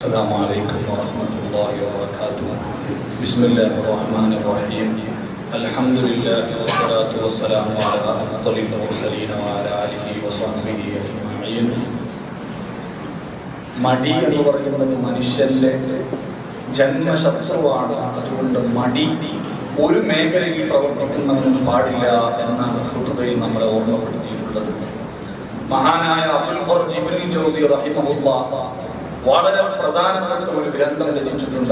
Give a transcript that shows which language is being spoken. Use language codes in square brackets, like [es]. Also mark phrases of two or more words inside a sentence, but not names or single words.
[ar] السلام عليكم ورحمة الله وبركاته. بسم الله الرحمن الرحيم. الحمد لله والصلاة والسلام على أفضل المرسلين وعلى آله وصحبه أجمعين. [ml] മടി എന്ന് പറയുന്നത് മനുഷ്യന്റെ ജന്മശത്രുവാണ്. അതുകൊണ്ട് മടി ഒരു മേഖലയിൽ പ്രവർത്തിക്കുന്നവനും പാടില്ല എന്നാണ് ഖുതുബയിൽ നമ്മളെ ഓർമ്മപ്പെടുത്തിയിട്ടുള്ളത്. മഹാനായ അബുൽ ഫർജ് ഇബ്നുൽ ജൗസി റഹിമഹുല്ലാഹ് വളരെ പ്രധാനപ്പെട്ട ഒരു ഗ്രന്ഥം രചിച്ചിട്ടുണ്ട്.